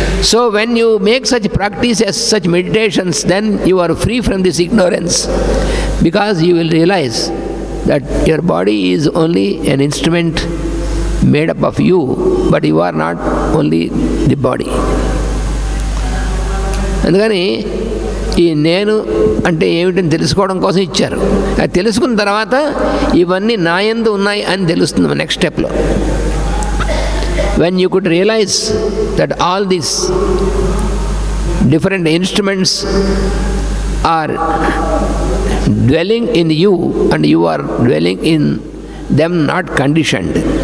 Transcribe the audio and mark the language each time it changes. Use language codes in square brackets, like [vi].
[en] So when you make such practice as such meditations, then you are free from this ignorance, because you will realize that your body is only an instrument made up of you, but you are not only the body. [te] అందుకని ఈ నేను అంటే ఏమిటని తెలుసుకోవడం కోసం ఇచ్చారు. అది తెలుసుకున్న తర్వాత ఇవన్నీ నా యందు ఉన్నాయి అని తెలుస్తుంది నెక్స్ట్ స్టెప్లో. [en] When you could realize that all these different instruments are dwelling in you and you are dwelling in them, not conditioned.